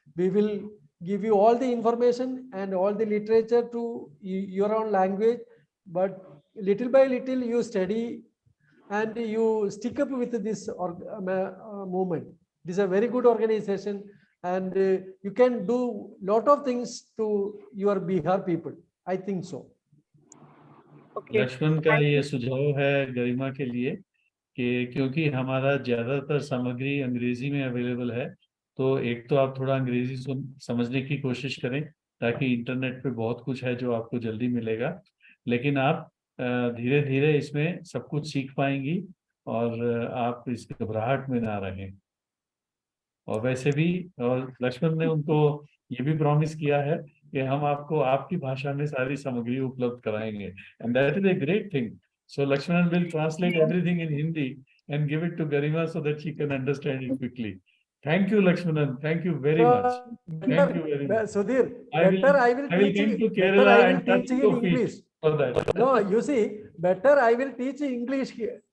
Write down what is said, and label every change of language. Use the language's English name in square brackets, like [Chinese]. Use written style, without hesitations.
[English] We will give you all the information and all the literature to your own language, but little by little you study and you stick up with this movement. This is a very good organization, and you can do lot of things to your Bihar people. I think so. [Hindi] Lakshman का ये सुझाव है गरिमा के लिए कि क्योंकि हमारा ज्यादातर सामग्री अंग्रेजी में अवेलेबल है, तो एक तो आप थोड़ा अंग्रेजी समझने की कोशिश करें ताकि इंटरनेट पे बहुत कुछ है जो आपको जल्दी मिलेगा, लेकिन आप धीरे धीरे इसमें सब कुछ सीख पाएंगी और आप इस घबराहट में ना रहें। और वैसे भी और लक्ष्मण ने उनको ये भी प्रॉमिस किया है कि हम आपको आपकी भाषा में सारी सामग्री उपलब्ध कराएंगे, [English] And that is a great thing. So Lakshman will translate everything in Hindi and give it to Garima so that she can understand it quickly. Thank you, Lakshmanan. Thank you very much. Thank you very much. Sudhir, I will come to Kerala and touch your feet for that. No, you see, better I will teach English here.